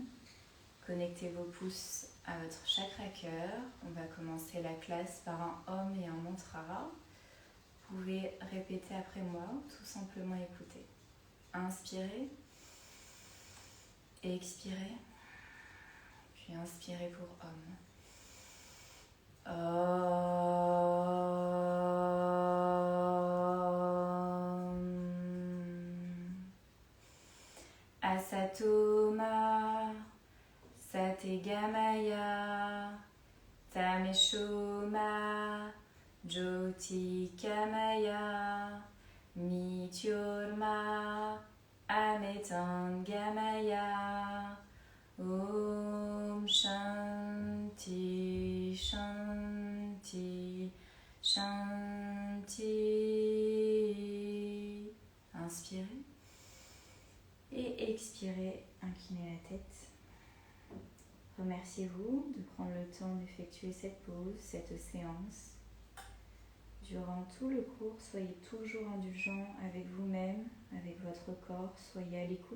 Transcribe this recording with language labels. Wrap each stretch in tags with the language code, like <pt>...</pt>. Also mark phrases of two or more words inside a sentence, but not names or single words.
<fr>Connectez vos pouces à votre chakra cœur. On va commencer la classe par un Om et un mantra. Vous pouvez répéter après moi, tout simplement écouter. Inspirez, expirez, puis inspirez pour Om.</fr> <sa>असतोमा सद्गमय तमसोमा ज्योतिर्गमय मृत्योर्मा अमृतङ्गमय ॐ शान्ति शान्ति शान्ति.</sa> <fr>Inspirez et expirez, inclinez la tête. Remerciez-vous de prendre le temps d'effectuer cette pause, cette séance. Durant tout le cours, soyez toujours indulgent avec vous-même, avec votre corps, soyez à l'écoute.</fr>